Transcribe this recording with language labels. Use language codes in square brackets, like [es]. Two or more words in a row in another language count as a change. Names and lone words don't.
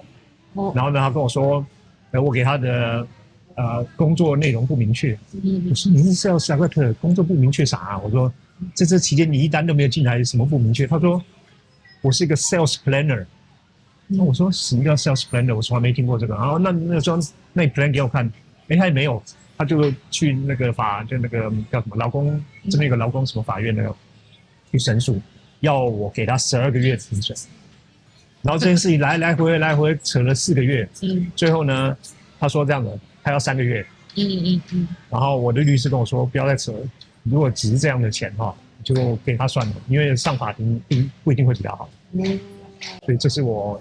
[zh] 然後呢，他跟我說，我給他的工作內容不明確。我說你是 [en] sales director， [zh] 工作不明確啥啊？我說在這期間你一單都沒有進來，什麼不明確？他說我是一個 [en] sales planner。 [zh] 那我說什麼叫 [en] sales planner？ [zh] 我從來沒聽過這個。然後那時候那你 plan 給我看，他也沒有。他就去那個就那個叫什麼勞工這邊有個勞工什麼法院那個去申訴，要我給他12個月停損。然後這件事情來回扯了4個月，最後呢，他說這樣的，他要3個月，然後我的律師跟我說不要再扯了，如果只是這樣的錢哈，就給他算了，因為上法庭不一定會比較好，所以這是我